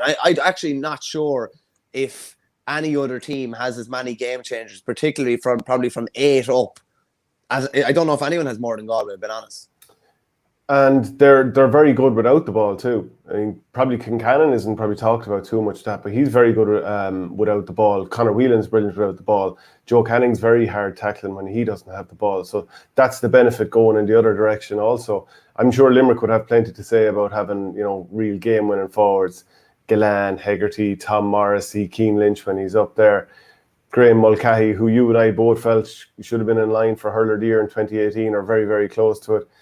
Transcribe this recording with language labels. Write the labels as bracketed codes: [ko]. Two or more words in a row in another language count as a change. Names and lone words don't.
[en] And I'm actually not sure if any other team has as many game changers, particularly from 8 up. As I don't know if anyone has more than Galway, to be honest. And they're very good without the ball too. I mean, probably Kincannon isn't probably talked about too much that, but he's very good without the ball. Conor Whelan's brilliant without the ball. Joe Canning's very hard tackling when he doesn't have the ball. So that's the benefit going in the other direction also. I'm sure Limerick would have plenty to say about having, you know, real game-winning forwards. Gillan, Hegarty, Tom Morrissey, Keane Lynch when he's up there. Graham Mulcahy, who you and I both felt should have been in line for Hurler of the Year in 2018, or very, very close to it.